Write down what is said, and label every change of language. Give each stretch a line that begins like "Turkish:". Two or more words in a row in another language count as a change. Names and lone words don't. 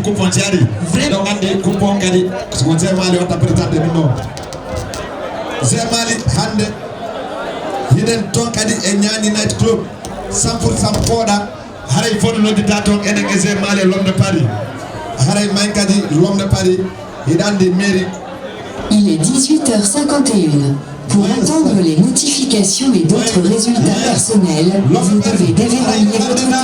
Fula: match ari donc andi kupo kadi ko Zermali wata présenté minno Zermali hande hiden ton kadi e Nyani Night Club 100% poda haray fodo noddita ton enen e Zermali
French: l'homme de Paris
Fula: haray man kadi
French: l'homme de Paris
Fula: hidandi mairie.
French: Il est 18h51. Pour entendre les notifications et d'autres résultats personnels, vous devez déverrouiller votre